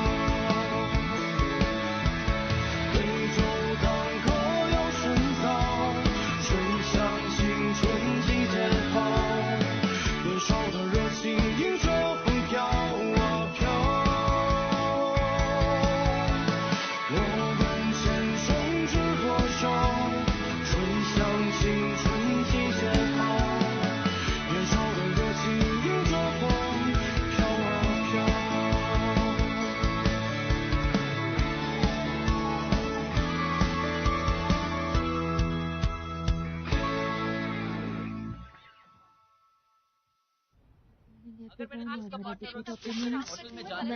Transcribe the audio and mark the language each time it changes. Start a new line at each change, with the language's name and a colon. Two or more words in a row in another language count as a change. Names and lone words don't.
Chinese: 对酒当歌要深造，吹响青春季节号，年少的热情迎着风飘啊飘，我们前程知多少，吹响青春季节号，年少的热情迎着风飘啊飘。
Hindi: अगर मैंने आज का पार्टनर होता तो मैं होटल में जाने